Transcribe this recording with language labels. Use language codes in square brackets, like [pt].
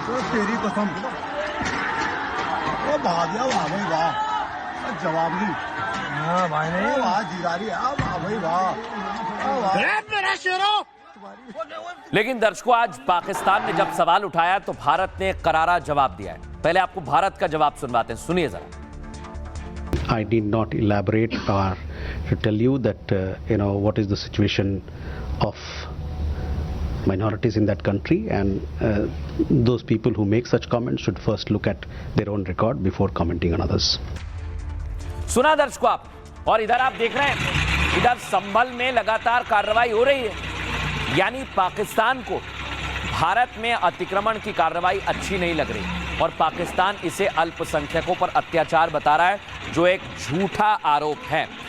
[hi] तेरी कसम, वो भाग वाह भाई वाह, जवाब नहीं। हाँ भाई नहीं, वाह जिगारी, वाह भाई वाह, मेरा शेरो। लेकिन दर्शकों, आज पाकिस्तान ने जब सवाल उठाया तो भारत ने करारा जवाब दिया है। पहले आपको भारत का जवाब सुनवाते हैं, सुनिए जरा। [en] I did not elaborate or to tell you that what is the situation of minorities in that country, and those people who make such comments should first look at their own record before commenting on others. [hi] सुना दर्शकों आप, और इधर आप देख रहे हैं, इधर संभल में लगातार कार्रवाई हो रही है। यानी पाकिस्तान को भारत में अतिक्रमण की कार्रवाई अच्छी नहीं लग रही और पाकिस्तान इसे अल्पसंख्यकों पर अत्याचार बता रहा है, जो एक झूठा आरोप है।